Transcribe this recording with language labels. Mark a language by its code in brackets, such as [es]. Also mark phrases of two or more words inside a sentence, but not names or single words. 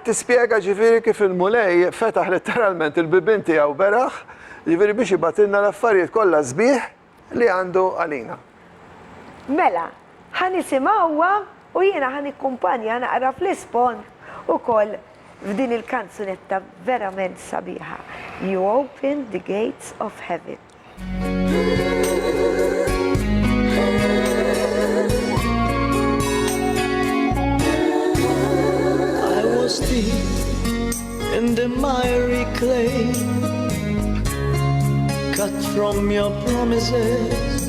[mt] Tispjega ġifieri kif il-Mulej fetaħ letteralment il-bibin tiegħu beraħ, ġifieri biex ibatilna l-affarijiet kollha sbieħ li għandu għalina. Mela, ħan nisimgħuha u jiena ħan ikkumpanja naqra fl-ispon ukoll f'din il-kanzunetta verament sabiħa. [en] You Open the Gates of Heaven. I was deep in the miry clay, cut from your promises.